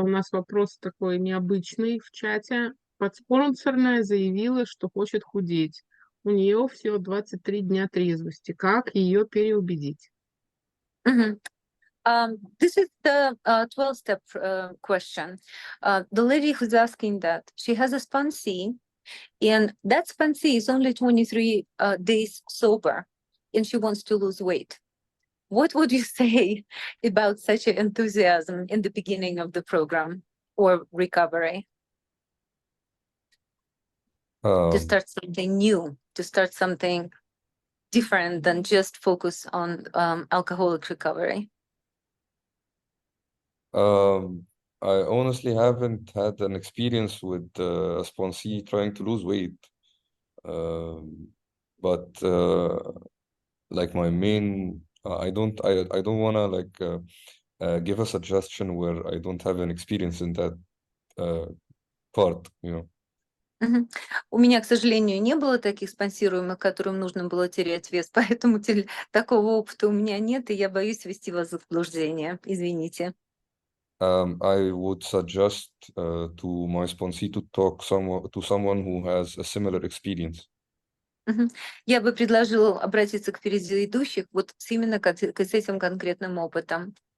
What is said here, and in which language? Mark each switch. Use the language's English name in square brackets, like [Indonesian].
[Russian] У нас вопрос такой необычный в чате. Подспонсорная заявила, что хочет худеть. У нее всего 23 дня трезвости. Как ее переубедить? Мгм. [English] This is the 12-step question. The lady who's asking that, she has a sponsee, and that sponsee is only 23 days sober, and she wants to lose weight. What would you say about such an enthusiasm in the beginning of the program or recovery? To start something new, to start something different than just focus on alcoholic recovery? I honestly haven't had an experience with a sponsee trying to lose weight. But like my main, I don't wanna give a suggestion where I don't have an experience in that part, you know. Мгм. [Russian] У меня, к сожалению, не было таких спонсируемых, которым нужно было терять вес, поэтому такого опыта у меня нет, и я боюсь ввести вас в заблуждение. Извините. [English] I would suggest to my sponsee to talk to someone who has a similar experience. Мгм. [Russian] Я бы предложила обратиться к предыдущих вот именно с этим конкретным опытом.